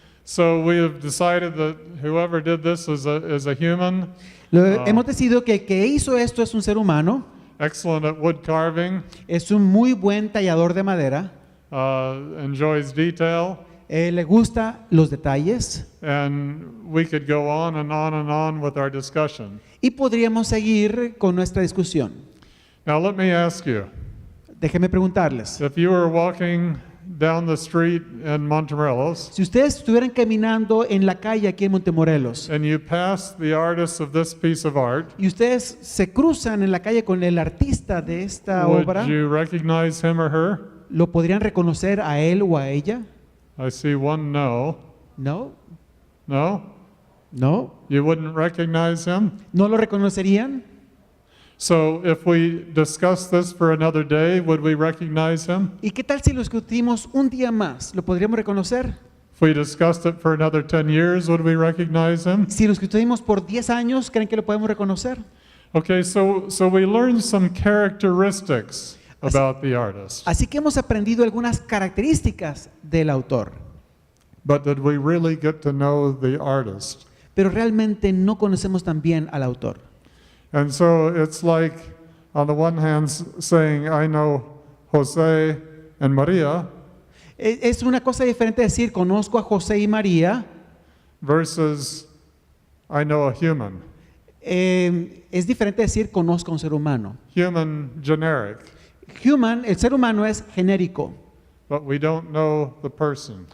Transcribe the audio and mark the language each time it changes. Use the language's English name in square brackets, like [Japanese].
[English] So we have decided that whoever did this is a human, [Spanish] Hemos decidido que el que hizo esto es un ser humano, [English] excellent at wood carving, [Spanish] es un muy buen tallador de madera, [English] enjoys detail, [Spanish] le gusta los detalles [English] and we could go on and on and on with our discussion. [Spanish] y podríamos seguir con nuestra discusión. [English] Now let me ask you, [Spanish] Déjenme preguntarles, [English] if you were walking down the street in Montemorelos [Spanish] si ustedes estuvieran caminando en la calle aquí en Montemorelos [English] and you passed the artist of this piece of art, [Spanish] y ustedes se cruzan en la calle con el artista de esta obra, [English] would you recognize him or her? [Spanish] ¿lo podrían reconocer a él o a ella? [English] I see one no. [Spanish] No, [English] No? [Spanish] no, [English] You wouldn't recognize him? [Spanish] ¿no lo reconocerían? [English] So if we discuss this for another day, would we recognize him? [Spanish] ¿Y qué tal si lo discutimos un día más? ¿Lo podríamos reconocer? [English] If we discussed it for another 10 years, would we recognize him? [Spanish] Si lo discutimos por 10 años, ¿creen que lo podemos reconocer? [English] Okay, so we learned some characteristics about the artist. [Spanish] Así que hemos aprendido algunas características del autor, [English] But did we really get to know the artist? [Spanish] pero realmente no conocemos tan bien al autor. [English] And so it's like, on the one hand, saying, I know Jose and Maria, [Spanish] Es una cosa diferente decir conozco a José y María [English] versus I know a human. [Spanish] Es diferente decir conozco a un ser humano. [English] Human, generic. [Spanish] Human, el ser humano es genérico, [English] But we don't know the person.